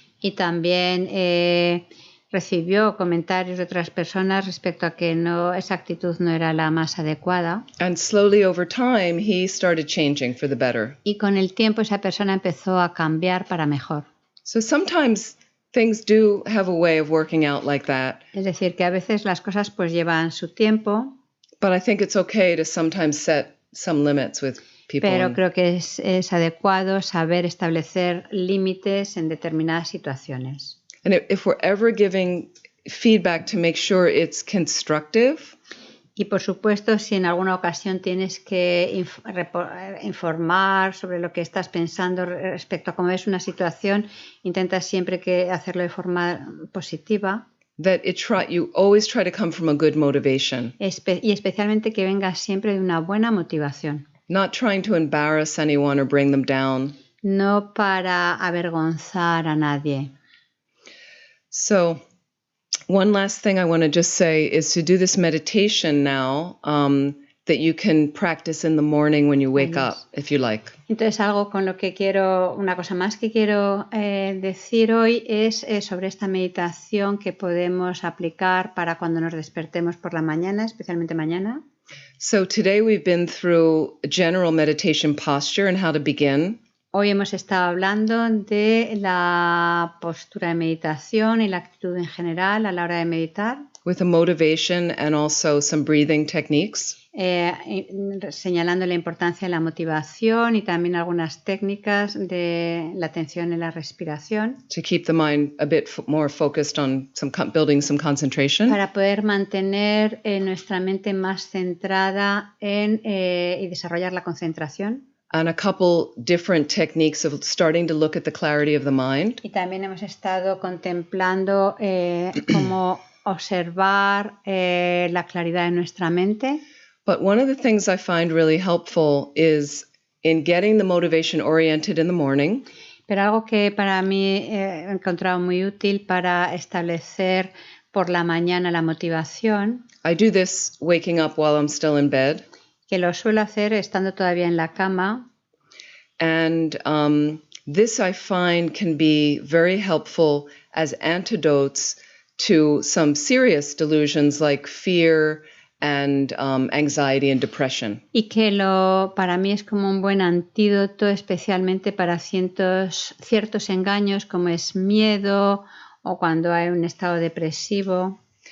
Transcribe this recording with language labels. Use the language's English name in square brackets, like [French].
[Spanish] Y también recibió comentarios de otras personas respecto a que esa actitud no era la más adecuada. [English] And slowly over time, he started changing for the better. [Spanish] Y con el tiempo esa persona empezó a cambiar para mejor. [English] So sometimes things do have a way of working out like that. [Spanish] Es decir, que a veces las cosas pues llevan su tiempo. [English] But I think it's okay to sometimes set some limits with people. [Spanish] Pero creo que es adecuado saber establecer límites en determinadas situaciones. [English] And if we're ever giving feedback to make sure it's constructive. [Spanish] Y por supuesto, si en alguna ocasión tienes que informar sobre lo que estás pensando respecto a cómo es una situación, intenta siempre hacerlo de forma positiva. [English] That you always try to come from a good motivation. [Spanish] Y especialmente que venga siempre de una buena motivación. [English] Not trying to embarrass anyone or bring them down. [Spanish] No para avergonzar a nadie. [English] So, one last thing I want to just say is to do this meditation now that you can practice in the morning when you wake up, if you like. [Spanish] Entonces, una cosa más que quiero decir hoy es sobre esta meditación que podemos aplicar para cuando nos despertemos por la mañana, especialmente mañana. [English] So today we've been through a general meditation posture and how to begin. [Spanish] Hoy hemos estado hablando de la postura de meditación y la actitud en general a la hora de meditar. [English] With a motivation and also some breathing techniques. [Spanish] Señalando la importancia de la motivación y también algunas técnicas de la atención en la respiración. [English] To keep the mind a bit more focused on building some concentration. [Spanish] Para poder mantener nuestra mente más centrada y desarrollar la concentración. [English] And a couple different techniques of starting to look at the clarity of the mind. [Spanish] Y también hemos estado contemplando cómo observar la claridad de nuestra mente. [English] But one of the things I find really helpful is in getting the motivation oriented in the morning. [Spanish] Pero algo que para mí he encontrado muy útil para establecer por la mañana la motivación, [English] I do this waking up while I'm still in bed. [Spanish] que lo suelo hacer estando todavía en la cama, [English] And this I find can be very helpful as antidotes to some serious delusions like fear and anxiety and depression. [Spanish] y que para mí es como un buen antídoto, especialmente para ciertos engaños como es miedo o cuando hay un estado depresivo.